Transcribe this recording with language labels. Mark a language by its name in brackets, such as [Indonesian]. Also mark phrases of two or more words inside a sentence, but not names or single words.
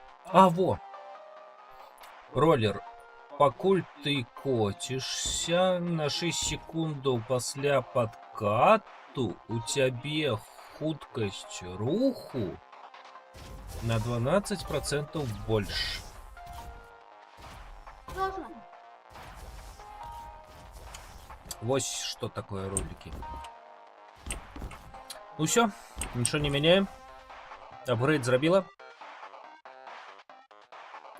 [Belarusian] А, во! Роллер. Пакуль ты коцішся на 6 секундаў пасля падкату, у цябе хуткасць руху на 12% больше. [Russian] Сложно. Вот что такое ролики. Ну все, ничего не меняем. [Belarusian] Апгрейд зробила. Ты